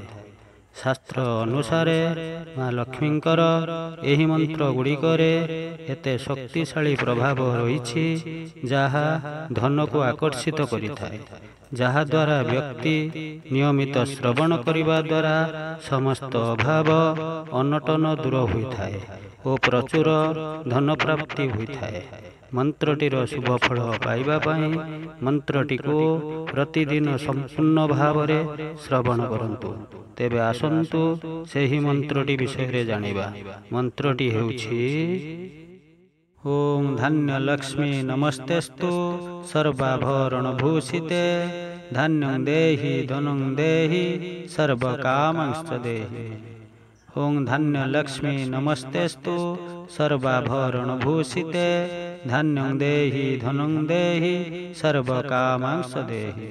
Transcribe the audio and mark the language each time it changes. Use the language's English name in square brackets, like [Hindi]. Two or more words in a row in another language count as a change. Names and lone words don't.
[Odia] ଶାସ୍ତ୍ର ଅନୁସାରେ ମା ଲକ୍ଷ୍ମୀଙ୍କର ଏହି ମନ୍ତ୍ର ଗୁଡ଼ିକରେ ଏତେ ଶକ୍ତିଶାଳୀ ପ୍ରଭାବ ରହିଛି ଯାହା ଧନ କୁ ଆକର୍ଷିତ କରିଥାଏ, ଯାହା ଦ୍ୱାରା ବ୍ୟକ୍ତି ନିୟମିତ ଶ୍ରବଣ କରିବା ଦ୍ୱାରା ସମସ୍ତ ଅଭାବ ଅନଟନ ଦୂର ହୋଇଥାଏ ଓ ପ୍ରଚୁର ଧନ ପ୍ରାପ୍ତି ହୋଇଥାଏ। ମନ୍ତ୍ରଟିର ଶୁଭ ଫଳ ପାଇବା ପାଇଁ ମନ୍ତ୍ରଟି କୁ ପ୍ରତିଦିନ ସମ୍ପୂର୍ଣ୍ଣ ଭାବ ରେ ଶ୍ରବଣ କରନ୍ତୁ। ତେବେ ଆସନ୍ତୁ ସେହି ମନ୍ତ୍ରଟି ବିଷୟ ରେ ଜାଣିବା। ମନ୍ତ୍ରଟି ହେଉଛି [Sanskrit] ओम धान्य लक्ष्मी नमस्तेस्तु सर्वाभरण भूषिते धान्यं देहि धनं देहि सर्वकामांश्च देहि। ओम धान्य लक्ष्मी नमस्तेस्तु सर्वाभरण भूषिते धान्यं देहि धनं देहि सर्वकामांश्च देहि।